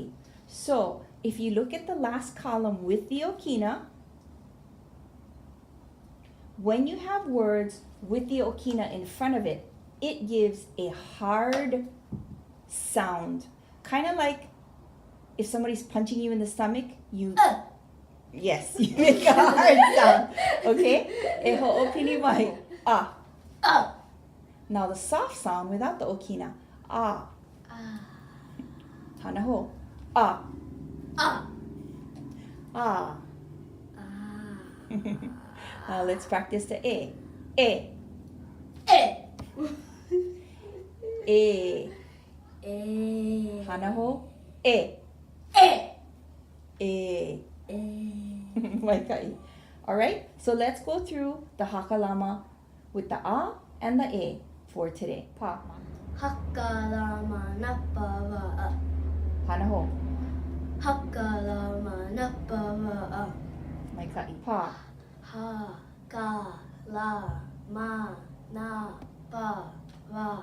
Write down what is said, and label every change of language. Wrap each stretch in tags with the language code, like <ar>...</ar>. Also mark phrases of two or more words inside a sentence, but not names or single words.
<en>So if you look at the last column with the okina, when you have words with the okina in front of it, it gives a hard sound. Kind of like if somebody's punching you in the stomach, you yes, you make a hard sound.</en> <haw>Okay? E ho'opili mai. Ah.</haw> <en>Now the soft sound without the okina.</en> <haw>Ah. Hana ho. Ah.</haw> <en>Ah. Now let's practice the e. E.</en> <haw>E. Hana ho. E. E. Mai ka'i.</haw> <en>Alright, so let's go through the Hakalama with the A and the E for today.</en> <haw>Pa. Hakalama napawa'a. Hana ho. Hakalama napawa'a. Mai ka'i. Pa. Hakalama napawa'a.</haw>